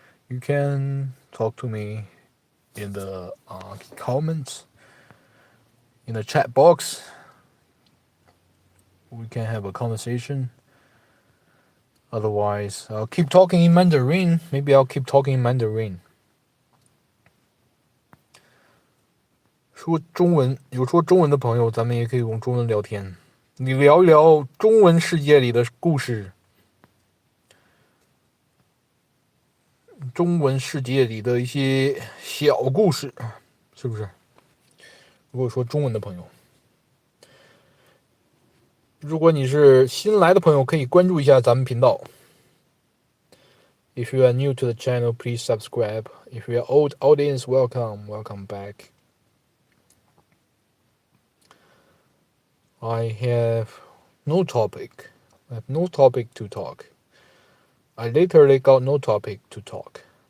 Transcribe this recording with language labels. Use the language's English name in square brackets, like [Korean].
[English] You can talk to me in the comments, in the chat box. We can have a conversation. Otherwise, I'll keep talking in Mandarin. Maybe I'll keep talking in Mandarin. [Chinese] 说中文，有说中文的朋友，咱们也可以用中文聊天。你聊一聊中文世界里的故事，中文世界里的一些小故事，是不是？如果说中文的朋友，如果你是新来的朋友，可以关注一下咱们频道。 [English] If you are new to the channel, please subscribe. If you are old audience, welcome back. I have no topic. I have no topic to talk. I literally got no topic to talk.